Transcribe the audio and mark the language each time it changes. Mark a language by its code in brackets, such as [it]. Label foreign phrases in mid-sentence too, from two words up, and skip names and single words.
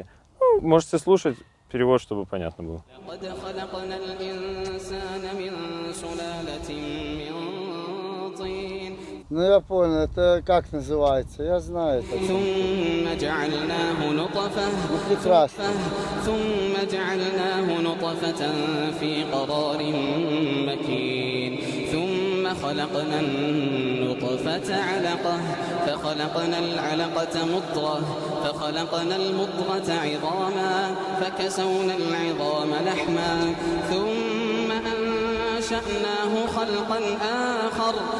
[ru] Ну, можете слушать перевод, чтобы понятно было. Ну я понял, это как называется, я знаю это. Ну прекрасно. [ar] خلقنا النطفة علقة فخلقنا العلقة مضغة فخلقنا المضغة عظاما فكسونا العظام لحما ثم أنشأناه خلقا آخر